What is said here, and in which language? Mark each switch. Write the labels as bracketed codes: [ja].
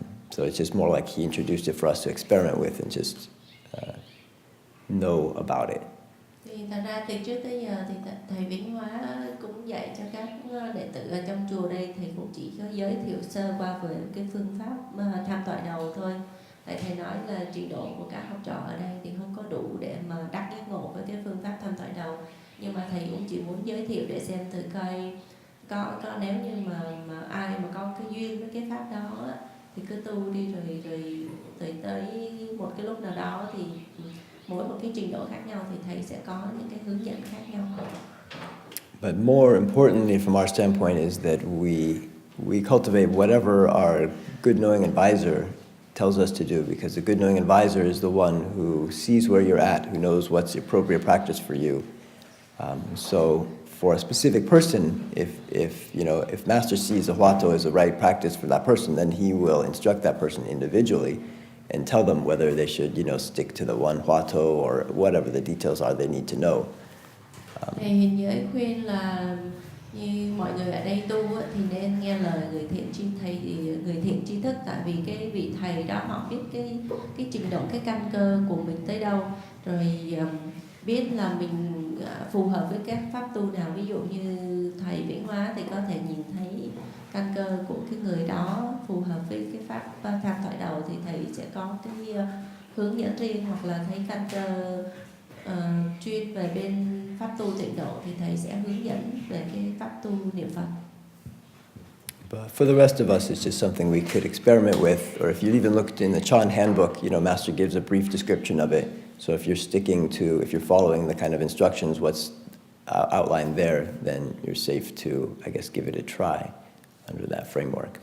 [en] So it's just more like he introduced it for us to experiment with and just know about it. [vi] Thì thật ra từ trước tới giờ thì thầy XianHua cũng dạy cho các đệ tử ở trong chùa đây, thầy cũng chỉ có giới thiệu sơ qua về cái phương pháp tham thoại đầu thôi. Tại thầy nói là trình độ của các học trò ở đây thì không có đủ để mà đắc giác ngộ với cái phương pháp tham thoại đầu. Nhưng mà thầy cũng chỉ muốn giới thiệu để xem thử coi có nếu như mà ai mà có cái duyên với cái pháp đó thì cứ tu đi, rồi tới một cái lúc nào đó thì mỗi một cái trình độ khác nhau thì thầy sẽ có những cái hướng dẫn khác nhau. [en] But more importantly from our standpoint is that we cultivate whatever our good knowing advisor tells us to do, because the good knowing advisor is the one who sees where you're at, who knows what's the appropriate practice for you. So for a specific person, if Master sees a Huato as the right practice for that person, then he will instruct that person individually and tell them whether they should, stick to the one Huato or whatever the details are they need to know. [vi] Thì hiền giới khuyên là như mọi người ở đây tu thì nên nghe lời người thiện tri thức, tại vì cái vị thầy đó họ biết cái trình độ, cái căn cơ của mình tới đâu, rồi biết là mình phù hợp với các pháp tu nào. Ví dụ như thầy XianHua thì có thể nhìn thấy căn cơ của cái người đó phù hợp với cái pháp tham thoại đầu thì thầy sẽ có cái hướng dẫn riêng, hoặc là thấy căn cơ chuyên về bên pháp tu tịnh độ thì thầy sẽ hướng dẫn về cái pháp tu niệm Phật. [en] But for the rest of us, it's just something we could experiment with, or if you even looked in the Chan handbook, Master gives a brief description of it. So if you're following the kind of instructions, what's outlined there, then you're safe to, I guess, give it a try under that framework.